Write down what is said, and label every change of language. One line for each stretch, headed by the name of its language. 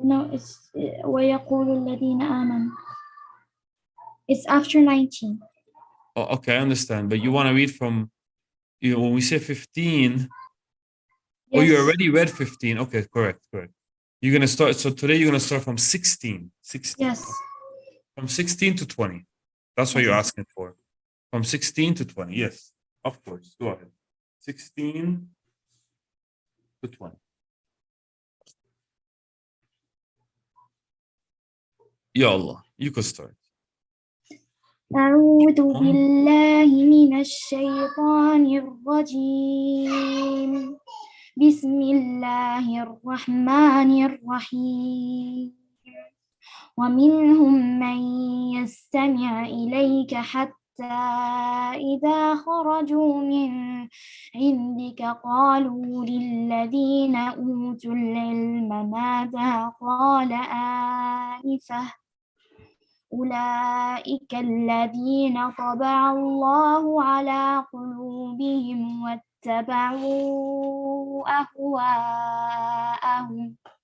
English: No, it's
Arabic: وَيَقُولُ الَّذِينَ آمَنُوا.
English: It's after 19. Oh, okay, I understand. But you want to read from, when we say 15, oh, you Yes. already read 15. Okay, correct. You're going to start, so today you're going to start from 16. Yes. From 16 to 20. That's what you're asking for. From 16 to 20. Yes, of course. Go ahead. 16 to 20. Ya Allah, you could start.
Arabic: أعوذ بالله من الشيطان الرجيم. بسم الله الرحمن الرحيم. ومنهم من يستمع إليك حتى إذا خرجوا من عندك قالوا للذين أوتوا العلم ماذا قال آنفه أولئك الذين طبع الله على قلوبهم واتبعوا أهواءهم